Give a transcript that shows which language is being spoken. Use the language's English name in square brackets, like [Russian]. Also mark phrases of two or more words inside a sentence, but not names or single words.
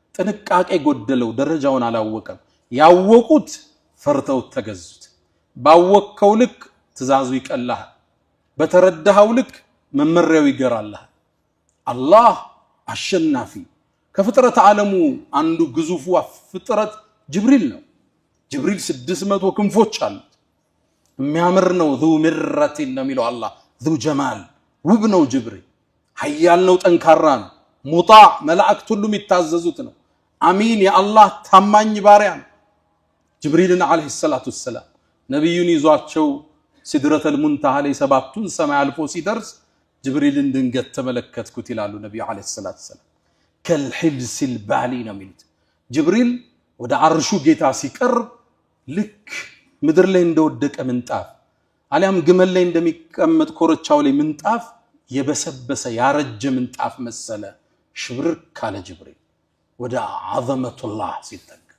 [Amharic] ጥንቃቄ ጎደለው ደረጃውን አላወቀም ያወቁት ፈርተው ተገዙት ባወከው ልክ ትእዛዙ ይቀላል በተረዳኸው ልክ መመሪያው ይገራልህ አላህ አሸናፊ ከፍጥረት ዓለሙ አንዱ ግዙፉ ፍጥረት ጅብሪል ነው ጅብሪል 600 ክንፎች አሉት የሚያምር ነው [Arabic] ذو مرة [Amharic] ነው የሚለው አላህ [Arabic] ذو جمال [Amharic] ውብ ነው ጅብሪል ኃያል ነው ጠንካራ ነው ሙጣዕ መላእክት ሁሉ የሚታዘዙት ነው አሚን የአላህ ታማኝ ባሪያ ነው ጅብሪልን [Arabic] عليه الصلاة والسلام [Amharic] ነብዩን ይዟቸው ሲድረተል ሙንተሃ ላይ ሰባቱን ሰማይ አልፎ ሲደርስ ጅብሪልን ድንገት ተመለከትኩት ይላሉ ነብዩ [Arabic] عليه الصلاة والسلام كالحلس البالي [Amharic] ነው የሚሉት ጅብሪል ወደ አርሹ ጌታ ሲቀርብ ልክ ምድር ላይ እንደወደቀ ምንጣፍ አሊያም ግመል ላይ እንደሚቀመጥ ኮረቻው ላይ ምንጣፍ የበሰበሰ ያረጀ ምንጣፍ መሰለ ሽብርክ ካለ ጅብሪል ወደ አዘመቱላህ ሲጠጋ